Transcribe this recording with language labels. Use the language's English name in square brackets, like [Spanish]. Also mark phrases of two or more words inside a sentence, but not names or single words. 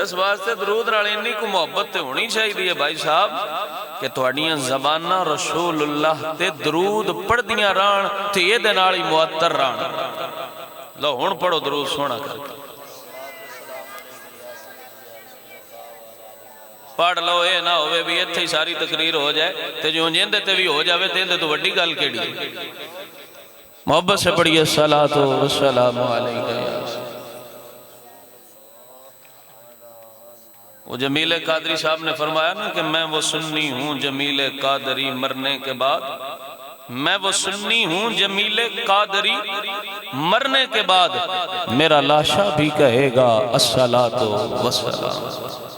[Punjabi] اس واسطے درود نال انی کو محبت ہونی چاہیے بھائی صاحب کہ تہاڈیاں زباناں رسول اللہ تے درود پڑھدیاں رہن تے ایہدے نال ہی معطر رہن. لو ہن پڑھو درود سوہنا کر کے پڑھ لو. یہ نا ہووے بھی ایتھے ہی ساری تقریر ہو جائے تے جو جندے تے بھی ہو جاوے تے ایہدے تو وڈی گل کیڑی. [Urdu] محبت سے پڑھیے [Arabic] الصَّلَاةُ وَالسَّلَامُ عَلَيْكَ يَا [Urdu] وہ جمیل قادری صاحب نے فرمایا نا کہ میں وہ سنی ہوں جمیل قادری مرنے کے بعد، میں وہ سنی ہوں جمیل قادری مرنے کے بعد میرا لاشہ بھی کہے گا [Arabic] الصَّلَاةُ وَالسَّلَامُ.